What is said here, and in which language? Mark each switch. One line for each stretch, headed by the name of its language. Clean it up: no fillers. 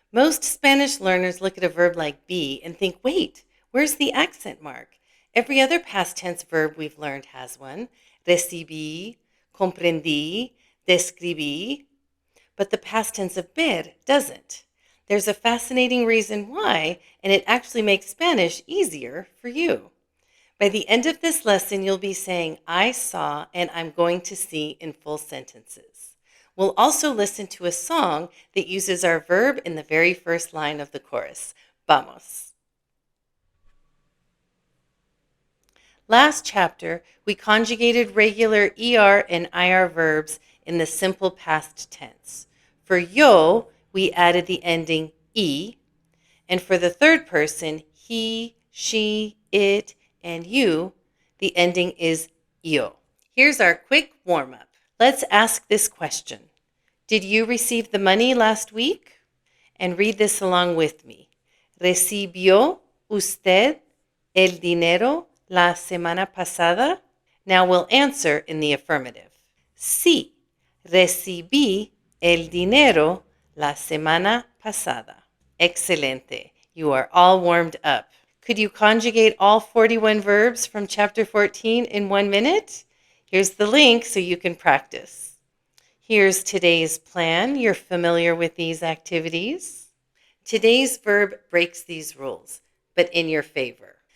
English: Most Spanish learners look at a verb like be and think, wait, where's the accent mark? Every other past tense verb we've learned has one.
Spanish: Recibí, comprendí, describí.
English: But the past tense of ver doesn't. There's a fascinating reason why, and it actually makes Spanish easier for you. By the end of this lesson, you'll be saying, I saw and I'm going to see in full sentences. We'll also listen to a song that uses our verb in the very first line of the chorus.
Spanish: Vamos.
English: Last chapter, we conjugated regular ER and IR verbs in the simple past tense. For yo, we added the ending E, and for the third person, he, she, it, and you, the ending is yo. Here's our quick warm-up. Let's ask this question. Did you receive the money last week? And read this along with me.
Spanish: ¿Recibió usted el dinero la semana pasada?
English: Now we'll answer in the affirmative.
Spanish: Sí, recibí el dinero la semana pasada. Excelente.
English: You are all warmed up. Could you conjugate all 41 verbs from chapter 14 in 1 minute? Here's the link so you can practice. Here's today's plan. You're familiar with these activities. Today's verb breaks these rules, but in your favor.